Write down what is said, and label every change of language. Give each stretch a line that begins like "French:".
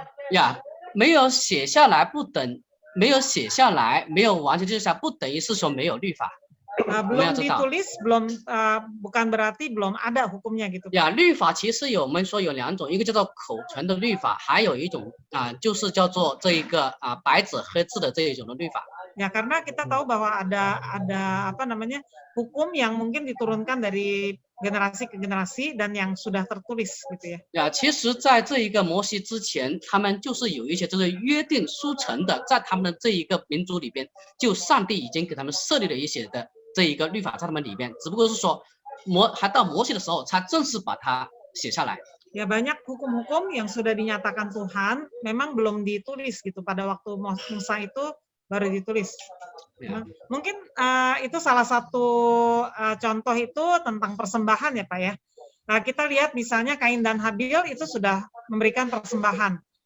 Chinese: Ya, 没有写下来不等，没有写下来，没有完全记下，不等于是说没有律法。
Indonesian: belum ditulis, bukan berarti belum ada hukumnya gitu.
Chinese: 呀，律法其实我们说有两种，一个叫做口传的律法，还有一种就是叫做这一个白纸黑字的这一种的律法。
Indonesian: Ya, karena kita tahu bahwa ada hukum yang mungkin diturunkan dari generasi ke generasi dan yang sudah tertulis gitu ya.
Chinese: 呀，其实在这一个摩西之前，他们就是有一些就是约定书成的，在他们的这一个民族里边，就上帝已经给他们设立了一些的这一个律法在他们里边，只不过是说还到摩西的时候才正式把它写下来。
Indonesian: Ya, banyak hukum-hukum yang sudah dinyatakan Tuhan memang belum ditulis gitu, pada waktu Musa itu baru ditulis. Ya. Mungkin itu salah satu contoh itu tentang persembahan ya Pak ya. Kita lihat misalnya Kain dan Habil itu sudah memberikan persembahan.